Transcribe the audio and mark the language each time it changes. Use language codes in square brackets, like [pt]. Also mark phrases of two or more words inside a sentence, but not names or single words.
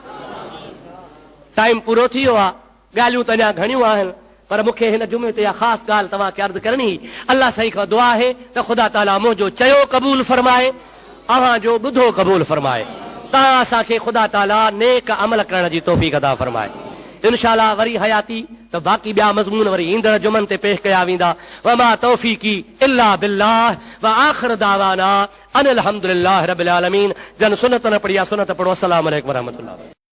[sd] टाइम पूरो थी वियो आहे, ॻाल्हियूं त अञा घणियूं आहिनि, पर मूंखे हिन जुमे ते ख़ासि ॻाल्हि तव्हांखे अर्ज़ु करणी। अल्लाह साईं खां दुआ आहे त ख़ुदा ताला मुंहिंजो चयो क़बूल फरमाए, अव्हां जो ॿुधो क़बूल फरमाए। ता असांखे ख़ुदा ताला नेक अमल करण जी तौफ़ीक़ अता फरमाए। इंशाअल्लाह वरी हयाती तो बाक़ी ॿिया मज़मून वरी ईंदड़ जुमन ते पेश कया वेंदा। [ar] وما توفيقي إلا بالله وآخر دعوانا أن الحمد لله رب العالمين. [sd] जन सुन्नत न पढ़ी आहे सुन्नत पढ़ो। [ar] السلام عليكم ورحمة الله.